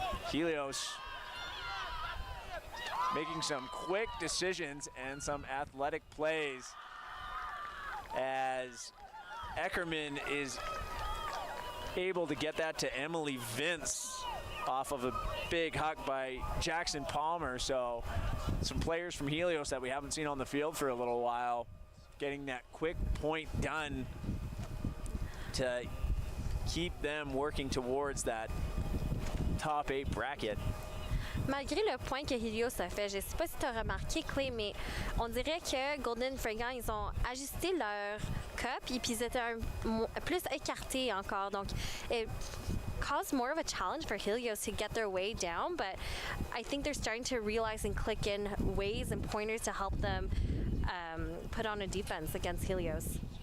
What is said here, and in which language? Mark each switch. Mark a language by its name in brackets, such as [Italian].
[English] Helios making some quick decisions and some athletic plays as Eckerman is able to get that to Emily Vince off of a big huck by Jackson Palmer. So some players from Helios that we haven't seen on the field for a little while getting that quick point done to keep them working towards that top 8 bracket. [French] Malgré le point que Helios a fait, je ne sais pas si tu as remarqué, Clay, mais on dirait que Golden Fringants, ils ont ajusté leur cup et puis ils étaient plus écartés encore. [English] Donc, it caused more of a challenge for Helios to get their way down, but I think they're starting to realize and click in ways and pointers to help them put on a defense against Helios.